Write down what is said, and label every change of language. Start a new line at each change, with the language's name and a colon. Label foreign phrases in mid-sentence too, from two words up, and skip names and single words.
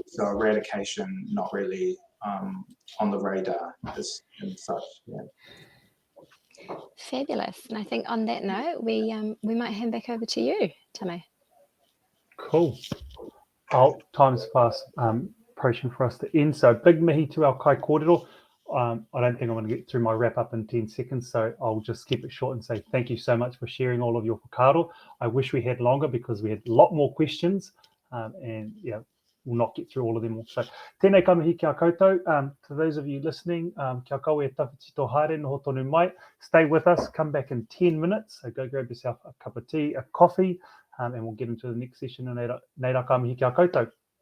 English: So eradication, not really on the radar as and such. Yeah. Fabulous. And I think on that note, we might hand back over to you, Tame. Cool. Time's fast approaching for us to end. So big mihi to our
Māori: kai kōrero.
English: I don't think I'm going to get through my wrap up in 10 seconds, so I'll just keep it short and say thank you so much for sharing all of your whakaaro. I wish we had longer because we had a lot more questions, and yeah, we'll not get through all of them all. So,
Māori: tēnei ka mihi kia koutou.
English: To those of you listening,
Māori: kia koe e tawhitito haere noho tonu mai.
English: Stay with us, come back in 10 minutes. So go grab yourself a cup of tea, a coffee, and we'll get into the next session.
Māori: Nei rā ka mihi kia koutou.